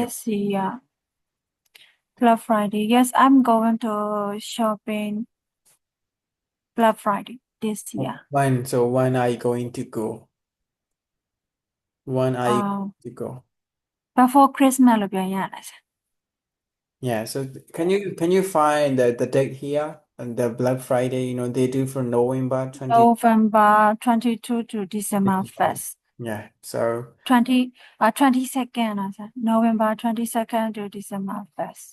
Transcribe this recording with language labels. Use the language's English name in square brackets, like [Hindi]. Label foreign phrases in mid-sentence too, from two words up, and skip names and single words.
[English] This year. Black Friday. Yes, I'm going to shopping Black Friday this year. When are you going to go? When are you going to go? Before Christmas [Burmese] လို့ပြောရလား [English] Yeah, so can you find the date here and the Black Friday, they do for November 20 November 22 to December 1st. Yeah. So 22nd, I said. November 22nd to December 1st.